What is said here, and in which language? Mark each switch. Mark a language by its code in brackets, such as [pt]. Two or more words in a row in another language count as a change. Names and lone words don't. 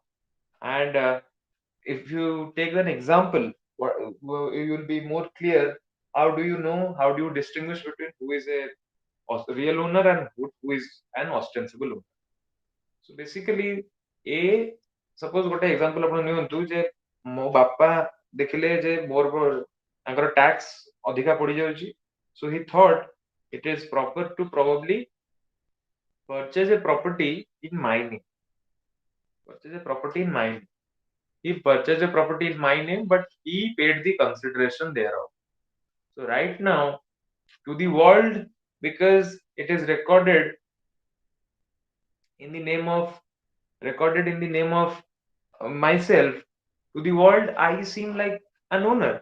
[en] And if you take an example, you will be more clear. How do you know? How do you distinguish between who is a real owner and who is an ostensible owner? So basically, a suppose [or] ଗୋଟେ example ଆପଣ ନିଅନ୍ତୁ ଯେ ମୋ ବାପା ଦେଖିଲେ ଯେ ମୋର ତାଙ୍କର tax ଅଧିକା ପଡିଯାଉଛି, [en] so he thought it is proper to probably purchase a property in my name. Purchase a property in my name. He purchased a property in my name, but he paid the consideration thereof. So right now, to the world, because it is in the name of recorded in the name of myself, to the world, I seem like an owner.